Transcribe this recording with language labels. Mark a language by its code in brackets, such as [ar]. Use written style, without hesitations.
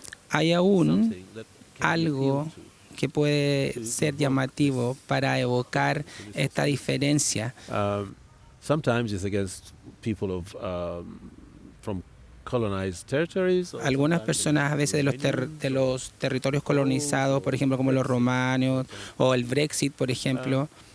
[es] Hay aún algo que puede ser llamativo para evocar esta diferencia. [en] Sometimes it's against people from colonized territories. [es] Algunas personas a veces de los territorios colonizados, por ejemplo, como los romanos o el Brexit, por ejemplo.